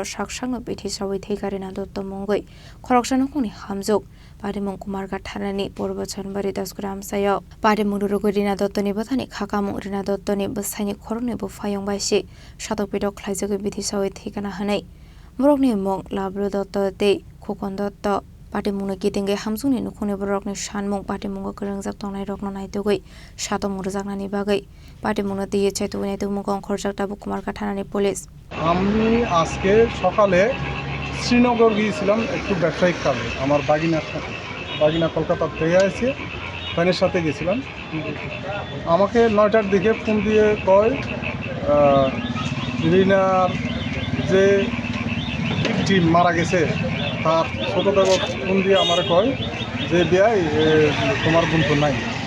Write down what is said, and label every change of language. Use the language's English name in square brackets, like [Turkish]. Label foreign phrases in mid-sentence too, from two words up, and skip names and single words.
[Kok Borok] shakshakno bitisawai thika rina dotto mungoi khoroksanu kuni hamjuk patimung kumarga thanani purbo Janbari 10 Korea amsayo patimung rugorina dottoni bothani khakamung rina dottoni besaini khorone bo fayong baisi shatok pedok khlaijago bitisawai thikana hanai borokni mong labro dotto te khokon dotto patimungno kitinge hamsungni nukhune borokni shanmung patimungo krengjak tongnai rokno naitogoi shatomung rjaknani bagai patimungno diye chaitogoi naitogmung khorjakta bukumarga thanani police [Bangla] আমি আজকে সকালে শ্রীনগর গিয়েছিলাম একটু ব্যবসায়িক কাজে আমার বাগিনা কলকাতা থেকে এসে ফ্যানের সাথে গেছিলাম আমাকে 9টার দিকে ফোন দিয়ে কয় রিনার যে টিম মারা গেছে তার ছোটদেব ফোন দিয়ে আমার কয় যে বিয়াই তোমার বোন তো নাই